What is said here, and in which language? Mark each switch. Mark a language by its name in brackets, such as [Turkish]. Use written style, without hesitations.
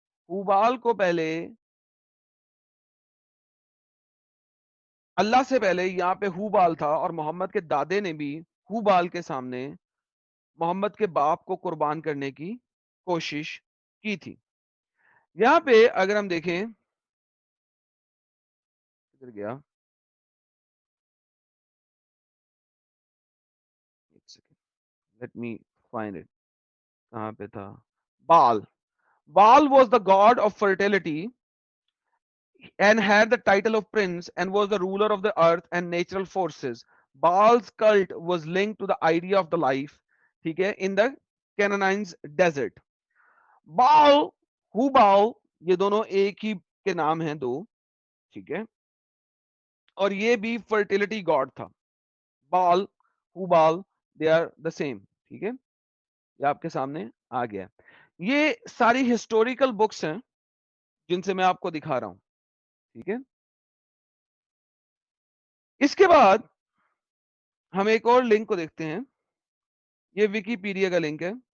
[Urdu] ہوبال کو پہلے اللہ سے پہلے یہاں پہ ہوبال تھا, اور محمد کے دادے نے بھی ہوبال کے سامنے محمد کے باپ کو قربان کرنے کی کوشش کی تھی. یہاں پہ اگر ہم دیکھیں کدھر گیا, [English] let me find it, [Urdu] کہاں پہ تھا. [English] Baal was the god of fertility and had the title of prince and was the ruler of the earth and natural forces. Baal's cult was linked to the idea of the life, ٹھیک ہے, in the Canaanites desert. [Urdu] Baal, Hubal, یہ دونوں ایک ہی کے نام ہیں دو, ٹھیک ہے, اور یہ بھی فرٹیلٹی گاڈ تھا. [English] Baal, Hubal, they are the same. [Urdu] ٹھیک ہے, یہ آپ کے سامنے آ گیا. یہ ساری ہسٹوریکل بکس ہیں جن سے میں آپ کو دکھا رہا ہوں. ٹھیک ہے, اس کے بعد ہم ایک اور لنک کو دیکھتے ہیں. یہ ویکیپیڈیا کا لنک ہے.